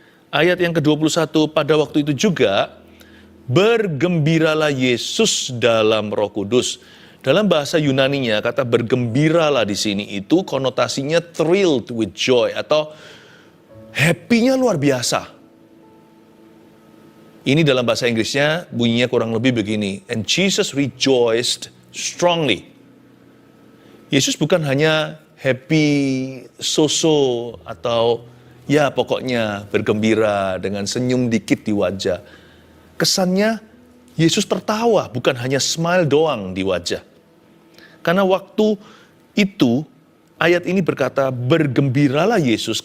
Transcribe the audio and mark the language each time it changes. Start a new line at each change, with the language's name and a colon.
Indonesian: Ayat yang ke-21, pada waktu itu juga, bergembiralah Yesus dalam Roh Kudus. Dalam bahasa Yunaninya, kata bergembiralah di sini itu konotasinya
English: thrilled with joy
Indonesian: atau happy-nya luar biasa. Ini dalam bahasa Inggrisnya bunyinya kurang lebih begini.
English: And Jesus rejoiced strongly.
Indonesian: Yesus bukan hanya happy so-so atau ya pokoknya bergembira dengan senyum dikit di wajah. Kesannya Yesus tertawa, bukan hanya smile doang di wajah. Karena waktu itu, ayat ini berkata, bergembiralah Yesus.